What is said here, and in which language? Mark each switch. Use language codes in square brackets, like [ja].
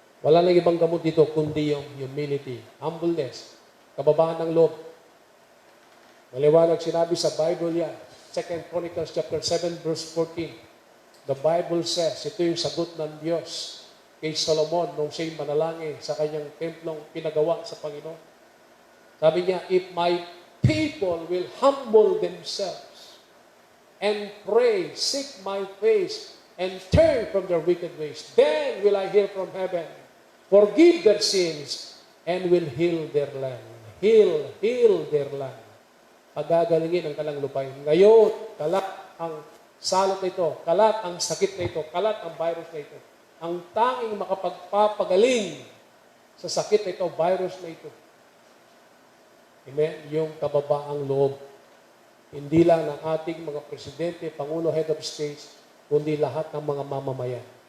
[tl] Wala nang ibang gamot dito, kundi yung humility, humbleness, kababaan ng loob. Maliwanag sinabi sa Bible yan. 2 Chronicles chapter 7, verse 14. [en] The Bible says, [tl] ito yung sagot ng Diyos kay Solomon nung siya'y manalangin sa kanyang templong pinagawa sa Panginoon. Sabi niya, [en] if my people will humble themselves and pray, seek my face, and turn from their wicked ways, then will I hear from heaven, forgive their sins, and will heal their land. Heal their land. [tl] Pagagalingin ang kalang lupain. Ngayon, kalat ang salot na ito, kalat ang sakit na ito, kalat ang virus na ito. Ang tanging makapagpapagaling sa sakit na ito, virus na ito. Amen? Yung kababaang loob. Hindi lang ng ating mga presidente, pangulo, head of states, kundi lahat ng mga mamamayan.